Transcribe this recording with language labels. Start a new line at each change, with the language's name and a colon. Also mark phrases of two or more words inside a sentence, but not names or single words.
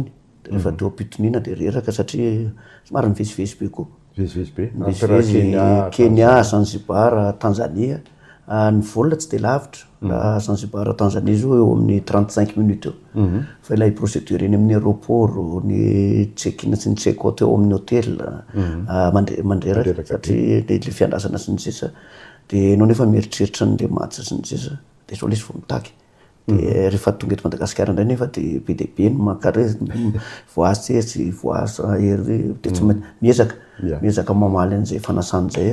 Malagasy: Rehefa teo am-pitoniana dia reraka satria somary mivezivezy be koa. Vezivezy be. Kenya, Zanzibar, Tanzania. Ny volana tsy dia lavitra. Zanzibar, Tanzania zao eo amin'ny 35 minutes eo. Fa ilay procédure eny amin'ny aéroport, ny check-in sy ny check-out eo amin'ny hôtel mandreraka satria ilay fiandrasana sy ny sisa. Dia ianao nefa mieritreritra an'ilay match sy ny sisa dia zao ilay izy vao mitaky. Dia rehefa tonga eto Madagasikara indray nefa dia be dia be ny mankare voasy sy voasy ery dia tsy miezaka mamaly an'izay fanasany izay